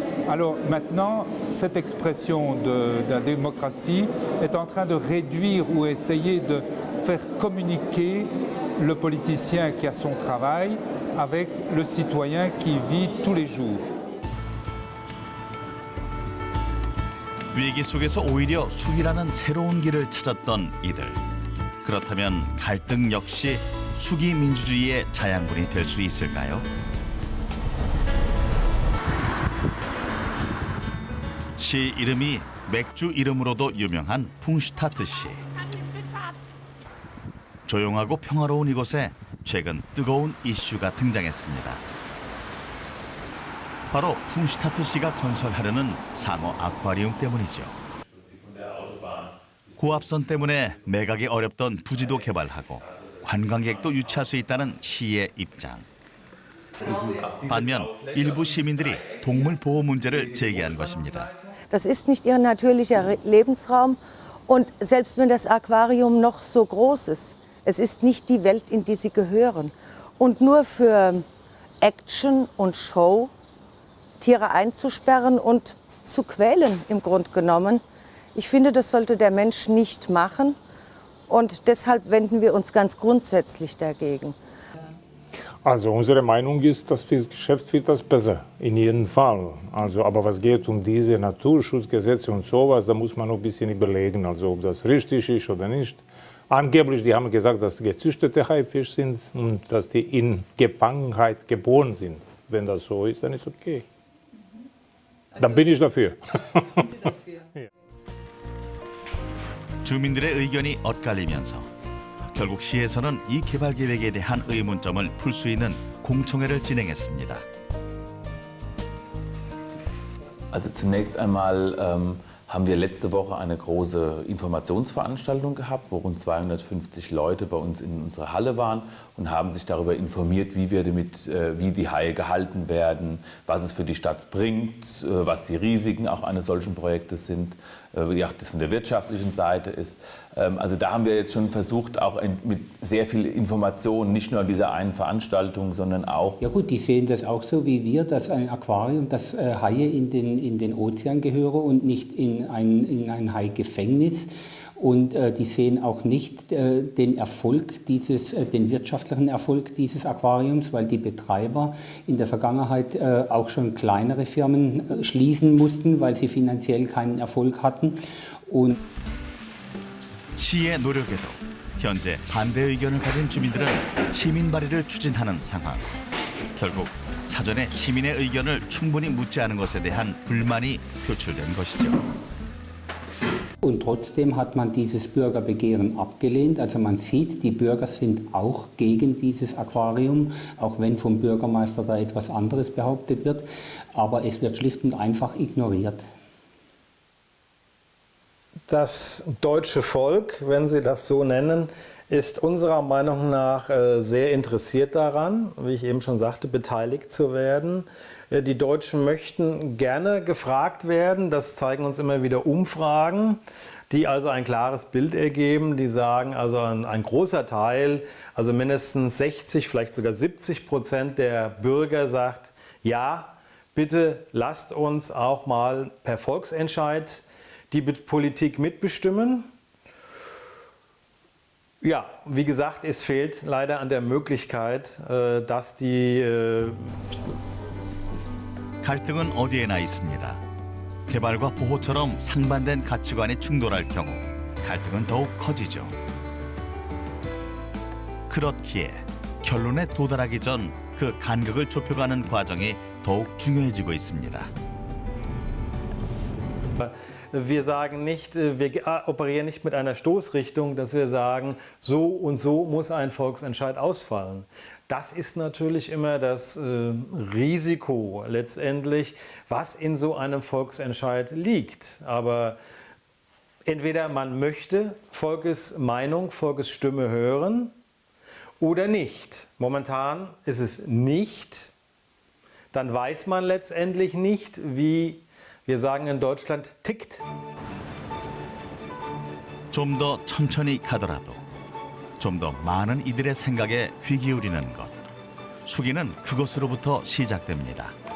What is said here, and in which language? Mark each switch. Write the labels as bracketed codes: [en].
[fr] Alors maintenant, cette expression de la démocratie est en train de réduire ou essayer de faire communiquer le politicien qui a son travail avec le citoyen qui vit tous les jours. [ko] 위기 속에서 오히려 숙이라는 새로운 길을 찾았던 이들. 그렇다면 갈등 역시 숙이 민주주의의 자양분이 될 수 있을까요? 시 이름이 맥주 이름으로도 유명한 풍슈타트 시. 조용하고 평화로운 이곳에 최근 뜨거운 이슈가 등장했습니다. 바로 풍슈타트 시가 건설하려는 상어 아쿠아리움 때문이죠. 고압선 때문에 매각이 어렵던 부지도 개발하고 관광객도 유치할 수 있다는 시의 입장. 반면 일부 시민들이 동물 보호 문제를 제기한 것입니다. [de] Das ist nicht ihr natürlicher Lebensraum und selbst wenn das Aquarium noch so groß ist, es ist nicht die Welt, in die sie gehören. Und nur für Action und Show Tiere einzusperren und zu quälen im Grunde genommen, ich finde, das sollte der Mensch nicht machen und deshalb wenden wir uns ganz grundsätzlich dagegen. Also unsere Meinung ist, das Geschäft wird das besser, in jedem Fall. Also, aber was geht um diese Naturschutzgesetze und sowas, da muss man noch ein bisschen überlegen, also ob das richtig ist oder nicht. Angeblich, die haben gesagt, dass gezüchtete Haifische sind und dass die in Gefangenheit geboren sind. Wenn das so ist, dann ist okay. Dann bin ich dafür. [ko] 주민들의 의견이 엇갈리면서 결국 시에서는 이 개발 계획에 대한 의문점을 풀 수 있는 공청회를 진행했습니다. [de] Also zunächst einmal haben wir letzte Woche eine große Informationsveranstaltung gehabt, wo rund 250 Leute bei uns in unserer Halle waren und haben sich darüber informiert, wie die Haie gehalten werden, was es für die Stadt bringt, was die Risiken auch eines solchen Projektes sind, wie auch das von der wirtschaftlichen Seite ist. Also da haben wir jetzt schon versucht, auch mit sehr viel Information, nicht nur an dieser einen Veranstaltung, sondern auch... Ja gut, die sehen das auch so wie wir, dass ein Aquarium, dass Haie in den Ozean gehören und nicht in ein Haigefängnis. Und die sehen auch nicht den Erfolg den wirtschaftlichen Erfolg dieses Aquariums, weil die Betreiber in der Vergangenheit auch schon kleinere Firmen schließen mussten, weil sie finanziell keinen Erfolg hatten. Und [ko] 시의 노력에도 현재 반대 의견을 가진 주민들은 시민 발의를 추진하는 상황. 결국 사전에 시민의 의견을 충분히 묻지 않은 것에 대한 불만이 표출된 것이죠. [de] Und trotzdem hat man dieses Bürgerbegehren abgelehnt. Also man sieht, die Bürger sind auch gegen dieses Aquarium, auch wenn vom Bürgermeister da etwas anderes behauptet wird. Aber es wird schlicht und einfach ignoriert. Das deutsche Volk, wenn Sie das so nennen, ist unserer Meinung nach sehr interessiert daran, wie ich eben schon sagte, beteiligt zu werden. Die Deutschen möchten gerne gefragt werden, das zeigen uns immer wieder Umfragen, die also ein klares Bild ergeben, die sagen, also ein großer Teil, also mindestens 60, vielleicht sogar 70% der Bürger sagt, ja, bitte lasst uns auch mal per Volksentscheid die Politik mitbestimmen. Ja, wie gesagt, es fehlt leider an der Möglichkeit, dass die... [ko] 갈등은 어디에나 있습니다. 개발과 보호처럼 상반된 가치관이 충돌할 경우 갈등은 더욱 커지죠. 그렇기에 결론에 도달하기 전 그 간극을 좁혀가는 과정이 더욱 중요해지고 있습니다. [de] wir sagen nicht, wir operieren nicht mit einer Stoßrichtung, dass wir sagen, so und so muss ein Volksentscheid ausfallen. Das ist natürlich immer das Risiko letztendlich, was in so einem Volksentscheid liegt. Aber entweder man möchte Volkesmeinung, Volkesstimme hören oder nicht. Momentan ist es nicht. Dann weiß man letztendlich nicht, wie wir sagen in Deutschland, tickt. [ko] 좀 더 천천히 가더라도 좀 더 많은 이들의 생각에 귀 기울이는 것. 수기는 그것으로부터 시작됩니다.